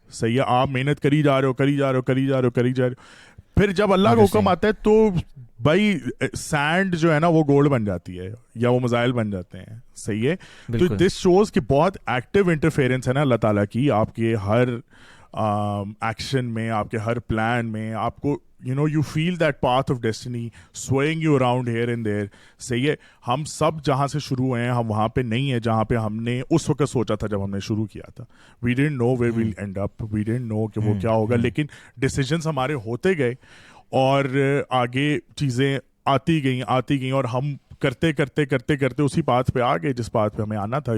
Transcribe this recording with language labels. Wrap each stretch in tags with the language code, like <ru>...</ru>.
<hi>सही है, आप मेहनत करी जा रहे हो. फिर जब अल्लाह का हुक्म आता है तो भाई सैंड जो है ना वो गोल्ड बन जाती है या वो मिसाइल बन जाते हैं. सही है, तो</hi> <en>this shows</en> <hi>कि बहुत एक्टिव इंटरफेरेंस है ना अल्लाह ताला की आपके हर एक्शन में, आपके हर प्लान में. आपको</hi> <en>you feel that path of destiny swaying you around here and there.</en> <hi>सही है, हम सब जहां से शुरू हुए हैं हम वहां पे नहीं है जहां पे हमने उस वक्त सोचा था जब हमने शुरू किया था.</hi> <en>We didn't know where we'll end up, we didn't know</en> <hi>कि वो क्या होगा, लेकिन डिसीजंस हमारे होते गए और आगे चीजें आती गई और हम करते उसी पाथ पे आ गए जिस पाथ पे हमें आना था.</hi>